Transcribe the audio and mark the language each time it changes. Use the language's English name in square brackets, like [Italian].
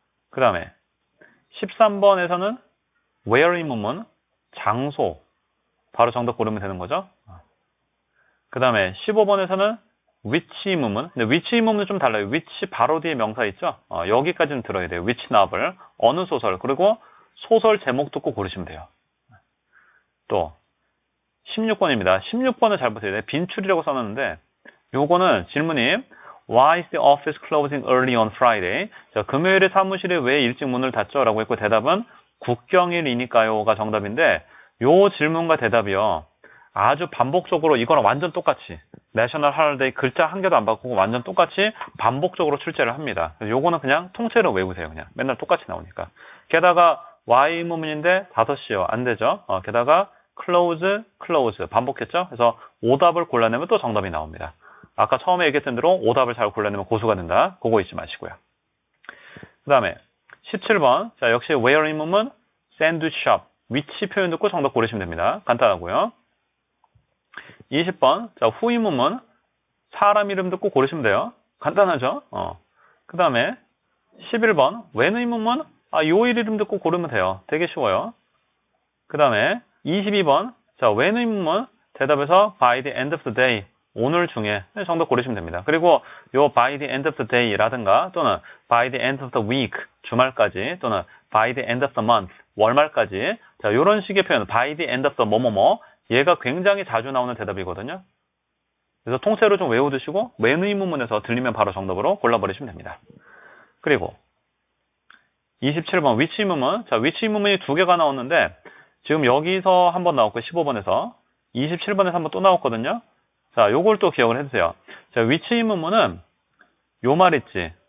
[Korean] 그 다음에 13번에서는 where 의문문 장소 바로 정답 고르면 되는 거죠. 그 다음에 15번에서는 which 의문문. 근데 which 의문문은 좀 달라요. which 바로 뒤에 명사 있죠. 여기까지는 들어야 돼요. [English] which novel, [Korean] 어느 소설, 그리고 소설 제목 듣고 고르시면 돼요. 또 16번입니다. 16번을 잘 보세요. 빈출이라고 써놨는데 요거는 질문이 [English] Why is the office closing early on Friday? [Korean] 자, 금요일에 사무실이 왜 일찍 문을 닫죠? 라고 했고 대답은 국경일이니까요가 정답인데 요 질문과 대답이요. 아주 반복적으로 이거랑 완전 똑같이 내셔널 할리데이 글자 한 개도 안 바꾸고 완전 똑같이 반복적으로 출제를 합니다. 요거는 그냥 통째로 외우세요. 그냥 맨날 똑같이 나오니까. 게다가 why 의문문인데 5시요. 안 되죠. 게다가 close 반복했죠. 그래서 오답을 골라내면 또 정답이 나옵니다. 아까 처음에 얘기했던 대로 오답을 잘 골라내면 고수가 된다. 그거 잊지 마시고요. 그 다음에 17번. 자, 역시 where 의문문 sandwich shop 위치 표현 듣고 정답 고르시면 됩니다. 간단하고요. 20번. 자, who 의문문 사람 이름 듣고 고르시면 돼요. 간단하죠? 그 다음에 11번. when 의문문 요일 이름 듣고 고르면 돼요. 되게 쉬워요. 그 다음에 22번. 자, when 의문문 대답에서 [English] by the end of the day [Korean] 오늘 중에 정답 고르시면 됩니다. 그리고 요 [English] by the end of the day [Korean] 라든가 또는 [English] by the end of the week [Korean] 주말까지 또는 [English] by the end of the month [Korean] 월말까지 자 요런 식의 표현 [English] by the end of the [Korean] 뭐뭐뭐 얘가 굉장히 자주 나오는 대답이거든요. 그래서 통째로 좀 외워두시고 when 의문문에서 들리면 바로 정답으로 골라버리시면 됩니다. 그리고 27번 which 의문문 자 which 의문문이 두 개가 나왔는데 지금 여기서 한번 나왔고 15번에서 27번에서 한번 또 나왔거든요. 자, 요걸 또 기억을 해주세요. 자, which 의문문은 요 말 있지.